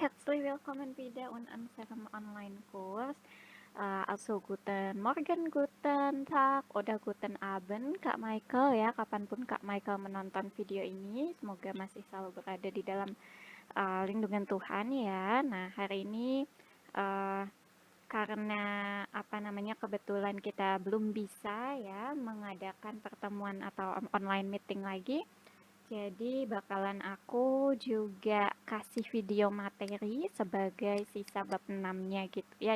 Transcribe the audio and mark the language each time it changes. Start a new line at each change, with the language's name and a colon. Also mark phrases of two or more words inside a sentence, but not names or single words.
German: herzlich willkommen wieder in unserem Online-Kurs. Also guten Morgen, guten Tag, oder guten Abend
Indonesian: Kak Michael ya, kapanpun Kak Michael menonton video ini, semoga masih selalu berada di dalam lindungan Tuhan ya. Nah, hari ini uh, karena kebetulan kita belum bisa ya mengadakan pertemuan atau
English: online meeting
Indonesian: lagi, jadi bakalan aku juga kasih video materi sebagai sisa bab 6-nya gitu ya.